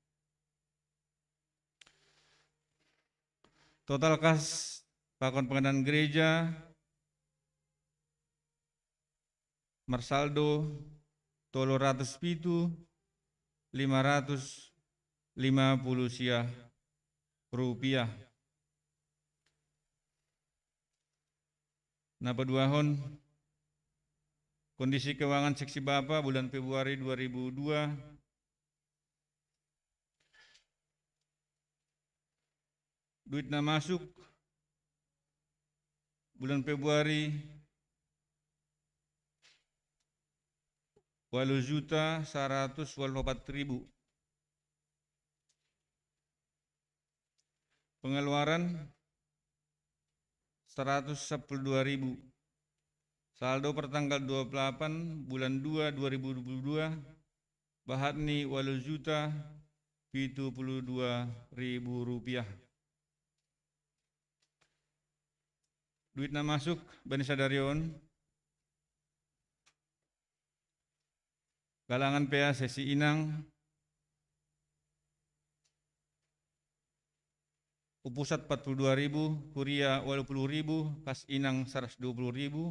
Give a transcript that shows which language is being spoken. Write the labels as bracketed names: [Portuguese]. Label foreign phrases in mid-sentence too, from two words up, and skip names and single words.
[Indonesian] Total kas [Batak Simalungun] pakon [Indonesian] pengadaan gereja [Batak Simalungun] marsaldo 307.550 rupiah. Napa duahon [Indonesian] kondisi keuangan seksi Bapa bulan Februari 2002 [Batak Simalungun] duit na masuk [Indonesian] bulan Februari [Batak Simalungun] 8.184.000. [Indonesian] Pengeluaran 112.000. Saldo pertanggal 28 bulan 2 2022 [Batak Simalungun] bahat ni 8.072.000 rupiah. Duit na masuk bani sadarion galangan PA sesi inang upusat 42.000, kuria 80.000, [Indonesian] kas inang [Batak Simalungun] 120.000.